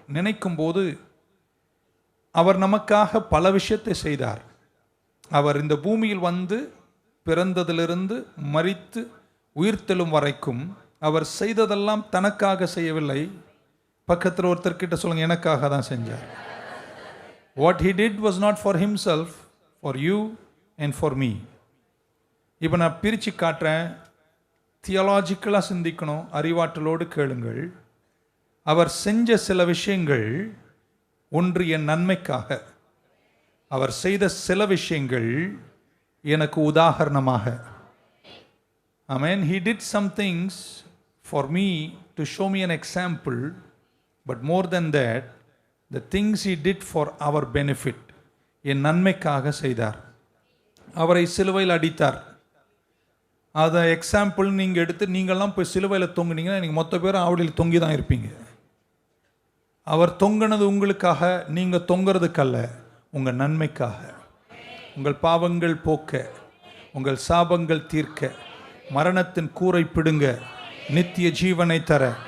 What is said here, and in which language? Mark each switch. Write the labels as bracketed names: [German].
[Tamil] நினைக்கும் போது அவர் நமக்காக பல விஷயத்தை செய்தார். அவர் இந்த பூமியில் வந்து பிறந்ததிலிருந்து மரித்து உயிர்த்தெழும் வரைக்கும் அவர் செய்ததெல்லாம் தனக்காக செய்யவில்லை. பக்கத்தில் ஒருத்தர்கிட்ட சொல்லுங்க, எனக்காக தான் செஞ்சார். [English] What he did was not for himself, for you and for me. [Tamil] இப்போ நான் பிரித்து காட்டுறேன். தியாலஜிக்கலாக சிந்திக்கணும், அறிவாற்றலோடு கேளுங்கள். அவர் செஞ்ச சில விஷயங்கள் ஒன்று என் நன்மைக்காக, அவர் செய்த சில விஷயங்கள் எனக்கு உதாரணமாக. [English] Amen. He did some things for me to show me an example, but more than that, the things he did for our benefit, [Tamil] என் நன்மைக்காக செய்தார். அவரை சிலுவையில் அடித்தார். அதை எக்ஸாம்பிள் நீங்கள் எடுத்து நீங்கள்லாம் போய் சிலுவையில் தொங்குனீங்கன்னா நீங்கள் மொத்த பேரும் அவடியில் தொங்கி தான் இருப்பீங்க. அவர் தொங்கினது உங்களுக்காக, நீங்கள் தொங்குறதுக்கல்ல, உங்கள் நன்மைக்காக, உங்கள் பாவங்கள் போக்க, உங்கள் சாபங்கள் தீர்க்க, மரணத்தின் கூரை பிடுங்க, நித்திய ஜீவனை தர.